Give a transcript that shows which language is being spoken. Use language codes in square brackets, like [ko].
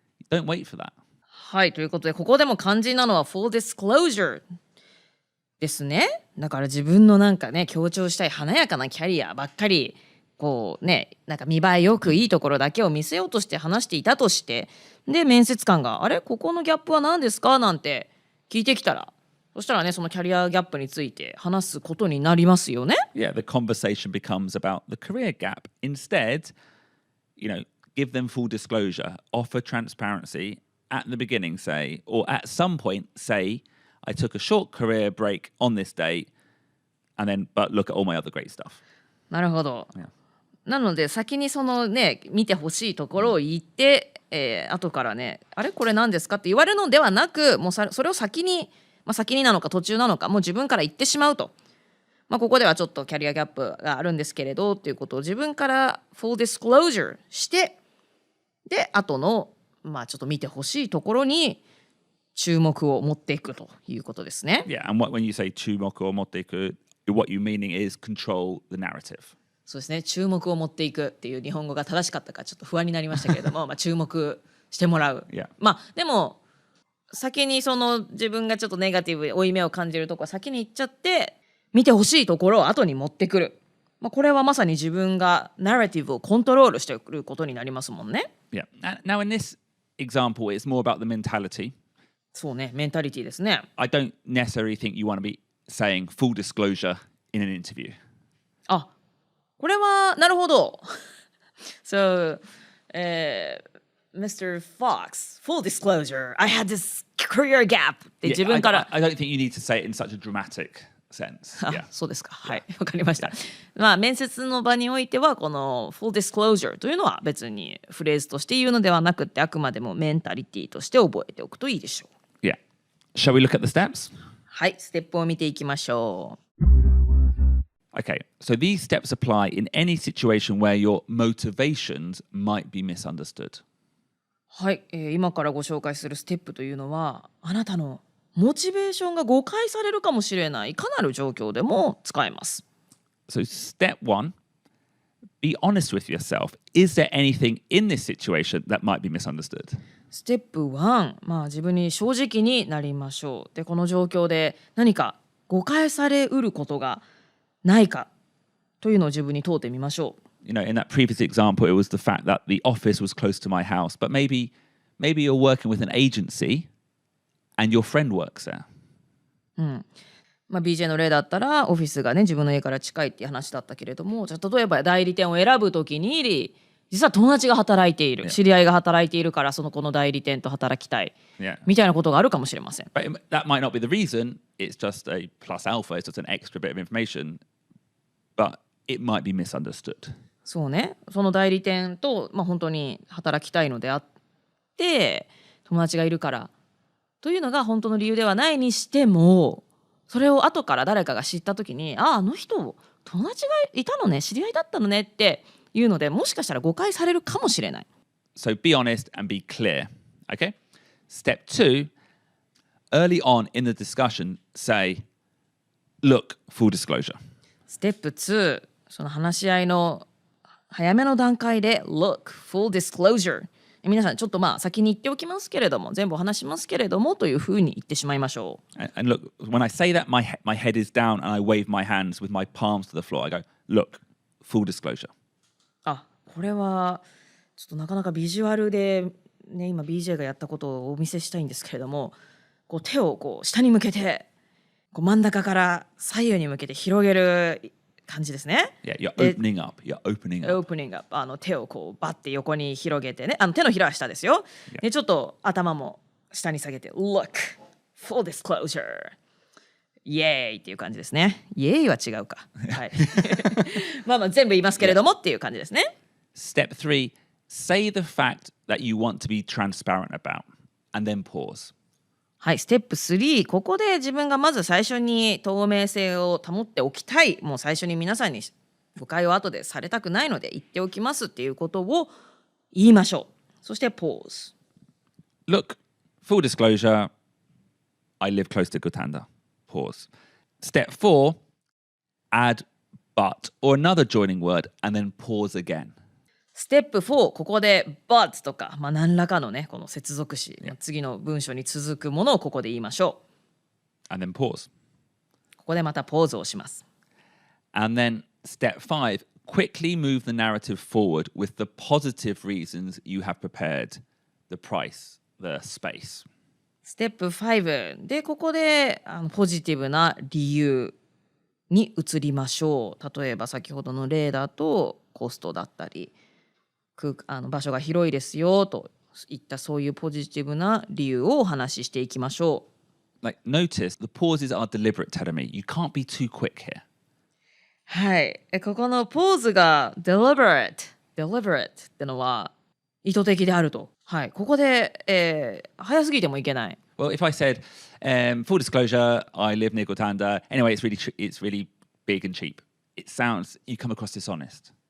[en] Don't wait for that. [ja] はい、ということで、ここでも肝心なのは full disclosure ですね。だから自分のなんかね、強調したい華やかなキャリアばっかり、こうね、なんか見栄えよくいいところだけを見せようとして話していたとして、で、面接官が、ここのギャップは何ですかなんて聞いてきたら、そしたらね、そのキャリアギャップについて話すことになりますよね。 [en] Yeah, the conversation becomes about the career gap. Instead, give them full disclosure, offer transparency at the beginning, say, or at some point, say, I took a short career break on this date, but look at all my other great stuff. [ja] なるほど。なので、先にそのね、見てほしいところを言って、後からね、これ何ですかって言われるのではなく、もうそれを先になのか途中なのか、もう自分から言ってしまうと。ここではちょっとキャリアギャップがあるんですけれどっていうことを自分から full disclosure して、で、後の、ちょっと見てほしいところに注目を持っていくということですね。 [en] Yeah, and when you say [ja] 注目を持っていく、 [en] what you meaning is control the narrative. [ja] そうですね、注目を持っていくっていう日本語が正しかったかちょっと不安になりましたけれども、注目してもらう。 [en] Yeah. [ja] でも、先にその自分がちょっとネガティブ負い目を感じるところは先に言っちゃって見てほしいところを後に持ってくる、これはまさに自分がナラティブをコントロールしてくることになりますもんね。 [en] Yeah. Now in this example, it's more about the mentality. [ja] そうね、メンタリティですね。 [en] I don't necessarily think you want to be saying full disclosure in an interview. [ja] あ、これはなるほど。 [en] So, Mr. Fox, full disclosure, I had this career gap [ja] って自分から。 [en] I don't think you need to say it in such a dramatic sense. [ja] そうですか。はい、わかりました。まあ面接の場においてはこの full disclosure というのは別にフレーズとして言うのではなくて、あくまでもメンタリティとして覚えておくといいでしょう。 [en] Yeah. Shall we look at the steps? [ja] はい、ステップを見ていきましょう。 [en] Okay, so these steps apply in any situation where your motivations might be misunderstood. [ja] はい、今からご紹介するステップというのは、あなたのモチベーションが誤解されるかもしれないいかなる状況でも使えます。 [en] So step 1, be honest with yourself. Is there anything in this situation that might be misunderstood? [ja] ステップ1、まあ自分に正直になりましょう。で、この状況で何か誤解されうることがないかというのを自分に問うてみましょう。 [en] You know, in that previous example, it was the fact that the office was close to my house, but maybe you're working with an agency and your friend works there. [ja] まあ、BJ の例だったらオフィスがね自分の家から近いっていう話だったけれども、じゃあ例えば代理店を選ぶときに実は友達が働いている、知り合いが働いているからその子の代理店と働きたい、みたいなことがあるかもしれません。 [en] But that might not be the reason. It's just a plus alpha. It's just an extra bit of information. But it might be misunderstood. [ja] そうね、その代理店と、まあ、本当に働きたいのであって友達がいるからというのが本当の理由ではないにしても、それを後から誰かが知った時にあの人友達がいたのね、知り合いだったのねっていうので、もしかしたら誤解されるかもしれない。 [en] So be honest and be clear. Okay? Step 2, early on in the discussion, say, look, full disclosure. [ja] ステップ2、その話し合いの早めの段階で [en] Look, full disclosure。 [ja] 皆さんちょっとまあ先に言っておきますけれども、全部お話しますけれどもというふうに言ってしまいましょう。 [en] And look, when I say that, my head is down and I wave my hands with my palms to the floor. I go, look, full disclosure. [ja] あ、これはちょっとなかなかビジュアルで、ね、今 BJ がやったことをお見せしたいんですけれども、こう手をこう下に向けてこう真ん中から左右に向けて広げる感じですね。 [en] Yeah, you're opening up. You're opening up. Opening up。 [ja] 手をこうバッて横に広げてね。手のひらは下ですよ。で、ちょっと頭も下に下げて [en] Look, full disclosure。 [ja] イエーイっていう感じですね。イエーイは違うか。はい。まあまあ全部言いますけれどもっていう感じですね。 [en] Step 3, say the fact that you want to be transparent about and then pause. [ja] はい、ステップ3、ここで自分がまず最初に透明性を保っておきたい、もう最初に皆さんに誤解を後でされたくないので言っておきますっていうことを言いましょう。そして pause。 [en] Look, full disclosure, I live close to Gotanda. Pause. Step 4, add but or another joining word and then pause again. [ja] ステップ4、ここで but とか、まあ、何らかのねこの接続詞、次の文章に続くものをここで言いましょ [en] う。And then pause. [ja] ここでまたポーズをします。 [en] And then step 5, quickly move the narrative forward with the positive reasons you have prepared, the price, the space. [ja] ステップ5でここでポジティブな理由に移りましょう。例えば先ほどの例だとコストだったり場所が広いですよといったそういうポジティブな理由をお話ししていきましょう。 [en] Like, notice the pauses are deliberate, Terumi. You can't be too quick here. [ja] はい。ここのポーズが deliberate ってのは意図的であると。はい。ここで、早すぎてもいけない。 [en] Well, if I said, full disclosure, I live near Gotanda. Anyway, it's really big and cheap. It sounds, you come across dishonest.